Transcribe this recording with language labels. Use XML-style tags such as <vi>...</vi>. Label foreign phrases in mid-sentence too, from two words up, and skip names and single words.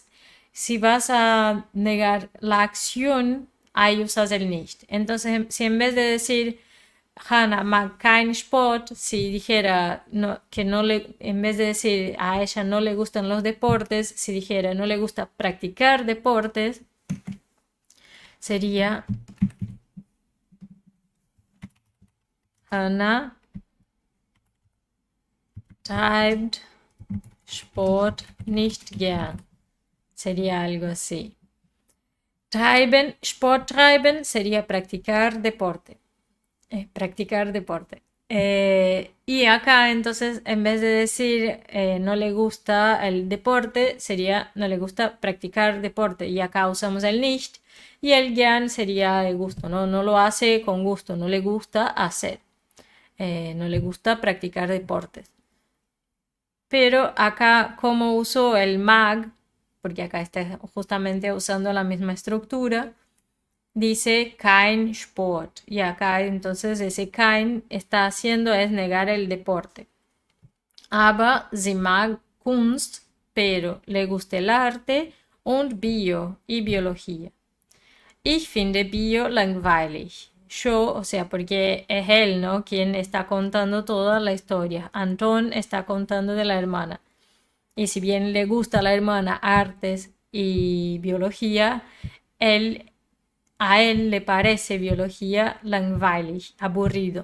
<es>Si vas a negar la acción, ahí usas el nicht. Entonces, si en vez de decir Hannah</es> <de>mag kein Sport,</de> <es>si dijera que no le, en vez de decir a ella no le gustan los deportes, si dijera no le gusta practicar deportes, sería Hannah</es> <de>treibt Sport nicht gern.</de> <es>Sería algo así.</es> <de>Treiben, Sport treiben</de> <es>sería practicar deporte. Practicar deporte. Y acá entonces en vez de decir no le gusta el deporte, sería no le gusta practicar deporte. Y acá usamos el nicht y el gern sería el gusto, ¿no? No lo hace con gusto, no le gusta hacer. No le gusta practicar deportes. Pero acá como uso el mag, porque acá está justamente usando la misma estructura, dice</es> <de>kein Sport.</de> <es>Y acá entonces ese kein está haciendo es negar el deporte.</es> <de>Aber sie mag Kunst,</de> <es>pero le gusta el arte</es> <de>und Bio</de> <es>y biología.</es> <de>Ich finde Bio langweilig.</de> <es>yo, o sea, porque es él, ¿no? Quien está contando toda la historia. Anton está contando de la hermana. Y si bien le gusta a la hermana artes y biología, él, a él le parece biología langweilig, aburrido.</es>